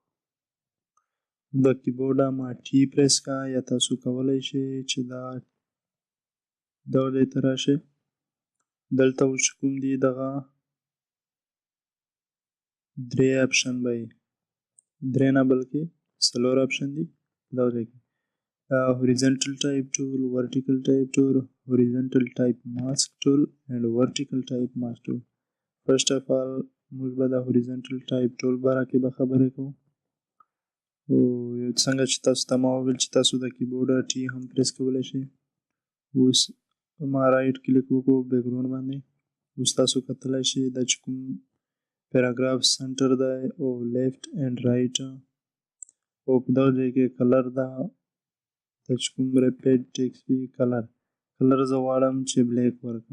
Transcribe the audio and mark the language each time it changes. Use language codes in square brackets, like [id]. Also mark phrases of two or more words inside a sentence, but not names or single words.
[ps] د کیبورډ ما ټي پریس کا، یا تاسو کولی شئ چې دا ځای ته راشئ. دلته اوس چې کوم دي دغه درې اپشن به وي، درې نه بلکې څلور اپشن دي په دغه ځای کې. [en] horizontal type tool, vertical type tool, horizontal type mask tool and vertical type mask tool. First of all [ps] موږ به د [en] horizontal type tool [ps] باره کې به خبرې کوو. او څنګه چې تاسو ته ما وویل چې تاسو د کیبورډ ټي هم پریس کولی شئ. اوس ما [en] right click [ps] وکړو بیکګراوند باندې. اوس تاسو کتلی شئ دا چې کوم [en] paragraph center [ps] دی او [en] left and right, [ps] او په دغه ځای کې کلر ده، دا چې کوم [en] repeat text [ps] وي کلر زه غواړم چې بلیک ورکړم.